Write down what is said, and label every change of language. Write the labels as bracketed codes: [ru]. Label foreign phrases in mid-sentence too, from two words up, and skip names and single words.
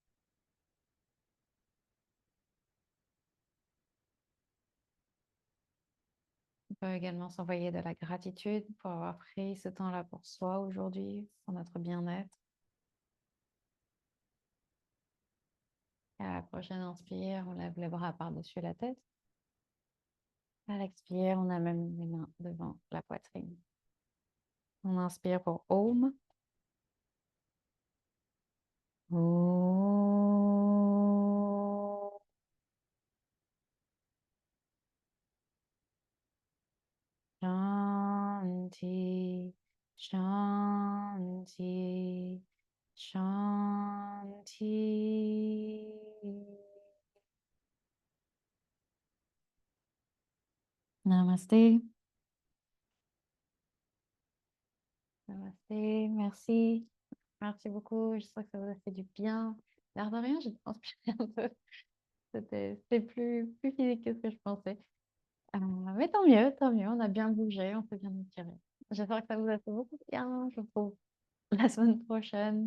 [fr] On peut également s'envoyer de la gratitude pour avoir pris ce temps-là pour soi aujourd'hui, pour notre bien-être. Et à la prochaine inspire, on lève les bras par-dessus la tête. À l'expire, on amène les mains devant la poitrine. On inspire pour Om. Om. [sa] Shanti, Shanti, Shanti. [fr] Namaste. Namaste, merci. Merci beaucoup. J'espère que ça vous a fait du bien. L'air de rien, j'ai transpiré un peu. C'était plus physique que ce que je pensais. Mais tant mieux, on a bien bougé, on s'est bien étiré. J'espère que ça vous a fait beaucoup de bien. Je vous retrouve la semaine prochaine.